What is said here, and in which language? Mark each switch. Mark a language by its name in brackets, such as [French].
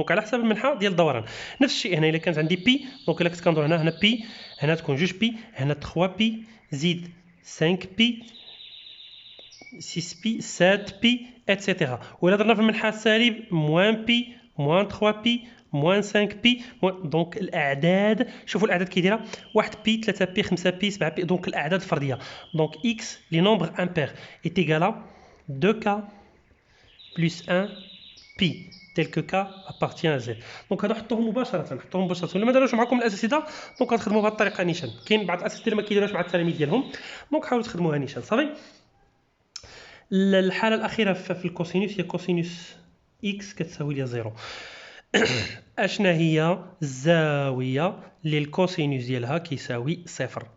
[Arabic] دونك على حسب المنحى ديال الدوران. نفس الشيء هنا الا كانت عندي بي، دونك الا كنت كندور هنا بي، هنا تكون 2 بي، هنا 3 بي زيد 5 بي 6 بي 7 بي اتسيتيرا. وإلا درنا في المنحى السالب موان بي موان 3 بي موان 5 بي. دونك الاعداد شوفوا الاعداد كي دايره 1 بي 3 بي 5 بي 7 بي. دونك الاعداد الفرديه. [French] دونك اكس لي نومبر امبير est égal à 2k plus 1 بي tel que k appartient à z. [Arabic] دونك هادو حطوهم مباشره ولا ما داروش معكم الاساتذه. دونك غتخدموا بهذه الطريقه نيشان. كاين بعض الاساتذه اللي ما كيديروش مع التلاميذ ديالهم، دونك حاولوا تخدموها نيشان صافي. الحالة الأخيرة في الكوسينوس هي كوسينوس إكس كتساوي ليا زيرو. أشنا هي الزاوية للكوسينوس ديالها كيساوي صفر.